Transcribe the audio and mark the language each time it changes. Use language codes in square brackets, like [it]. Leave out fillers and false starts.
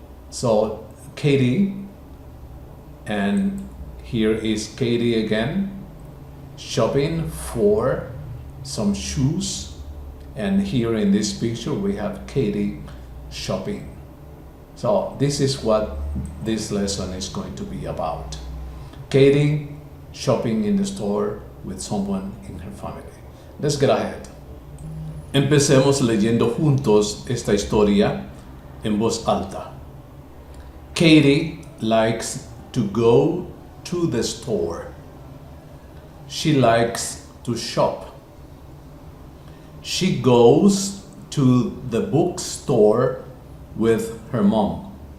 [en] So Katie, and here is Katie again, shopping for some shoes. And here in this picture, we have Katie shopping. So this is what this lesson is going to be about. Katie shopping in the store with someone in her family. Let's get ahead. [es] Empecemos leyendo juntos esta historia en voz alta. [en] Katie likes to go to the store. She likes to shop. She goes to the bookstore with her mom.